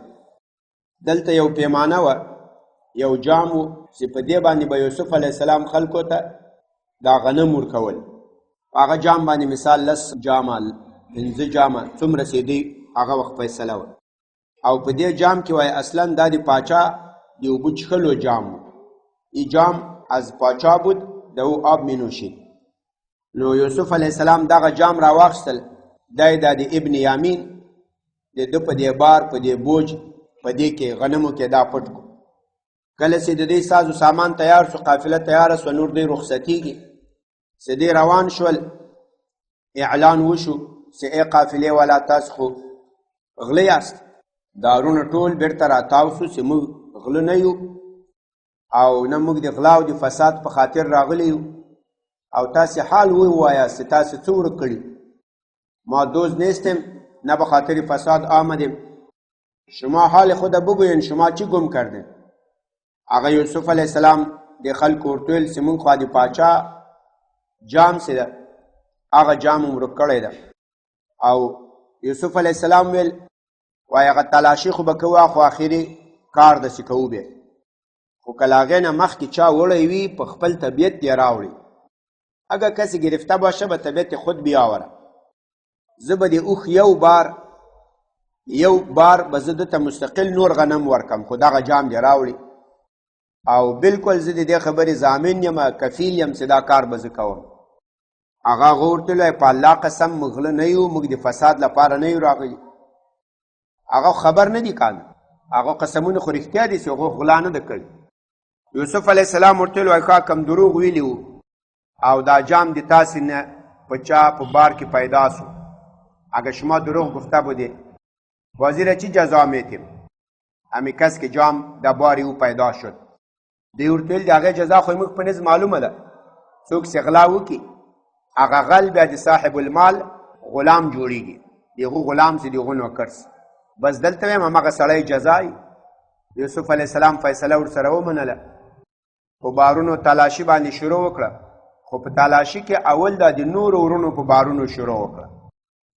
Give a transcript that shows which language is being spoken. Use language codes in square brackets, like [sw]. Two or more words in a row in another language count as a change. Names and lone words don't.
[ps] دلته یو پیمانه وه، یو جام و چې په دې باندې به یوسف [ar] علیه السلام [ps] خلکو ته دا غنم ورکول. هغه جام باندې مثال 10 جامه 15 جامه څومره رسېدی هغه وخت فیصله وه. او په دې جام کې وایي اصلا دا د پاچا د اوبو څښلو جام و. [fa] ای جام از پاچا بود ده آب می نوشید. [ps] نو یوسف [ar] علیه السلام [ps] دغه جام را واخیستل، دا د ابن یامین د ده په دې بار په دې بوج په دې کې غنمو کې دا پټ کو. کله چې د دې سازو سامان تیار شو، قافله تیاره شوه، نور دوی رخصتېږي، چې دوی روان شول، اعلان وشو چې ای قافلې والا تاسو خو غله یاست، دارونه ټول بیرته راتاو شو چې موږ غله نه یو او نه موږ د غلا او د فساد په خاطر راغلی یو، او تاسې حال ووایاست چې تاسې څه ورک کړي؟ [fa] ما دوز نیستم نه به خاطر فساد آمدیم، شما حال خود بگوین شما چی گم کردین؟ [ps] هغه یوسف [ar] علیه السلام [ps] د خلکو ورته ویل چې موږ خو د پاچا جام چې ده هغه جام هم ورک کړی ده. او یوسف [ar] علیه السلام [ps] ویل وایي هغه تلاشي خو به کوو، خو اخري کار داسې کوو بیا، خو که له هغې نه مخکې چا وړی وي په خپل طبیعت یې راوړي، [fa] اگر کسی گرفته باشه به طبیعت خود بیاوره. [ps] زه به د اوښ یو بار به زه دته مستقل نور غنم ورکم، خو دغه جام دې راوړي، او بالکل زه د دې خبرې ضامن یم، کفیل یم چې دا کار به زه کوم. هغه هغه ورته ویل په الله قسم موږ غله نه یو، موږ د فساد لپاره نه یو راغلي. هغه خبر نه دي کاندي، هغه قسمونه خو رښتیا دي چې هغه غلا نه ده کړي. یوسف [ar] علیه السلام [ps] ورته ویل وایي ښه کم دروغ ویلي وو، او دا جام د تاسې نه په چا په بار کې پیدا سو، [fa] اگر شما دروغ گفته بودی وزیر چی جزا میتیم؟ همی کس که جام در باری او پیدا شد. [ps] دی ورته ویل د هغې جزا خو موږ په نظ معلومه ده، څوک چې غلا وکړي هغه غل بیا د [ar] صاحب المال [ps] غلام جوړیږي، د هغو غلام چې د هغو نوکر سي. بس دلته وایم همغه سړی جزا یوسف [ar] علیه السلام [ps] فیصله ورسره ومنله، په بارونو تلاشي باندې شروع وکړه، خو په تلاشي کې اول د نورو ورونو په بارونو شروع وکړه.